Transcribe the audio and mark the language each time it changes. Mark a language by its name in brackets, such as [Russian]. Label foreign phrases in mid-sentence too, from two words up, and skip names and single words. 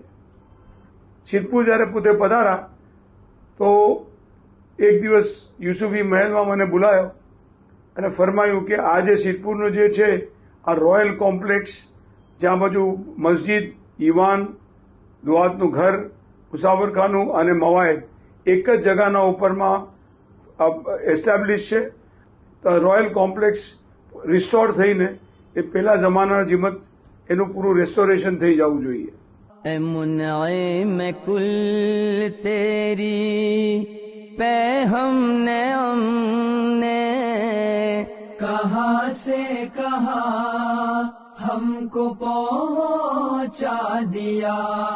[Gujarati] સિદ્ધપુર જ્યારે પોતે પધારા તો એક દિવસ યુસુફી મહેલમાં મને બોલાયો અને ફરમાયું કે આ જે સિદ્ધપુરનું જે છે આ [English] Royal Complex, [Gujarati] જ્યાં બાજુ મસ્જિદ, ઈવાન, દુઆતનું ઘર, મુસાફરખાનું અને મવાયદ એક જ જગાના ઉપરમાં એસ્ટાબ્લિશ છે. તો [English] royal complex restore [Gujarati] થઈને એ પહેલા જમાનાના જીમત એનું પૂરું રેસ્ટોરેશન થઈ જવું જોઈએ. [Urdu] اے منعم کل تیری پہ ہم نے کہاں سے کہاں ہم کو پہنچا دیا.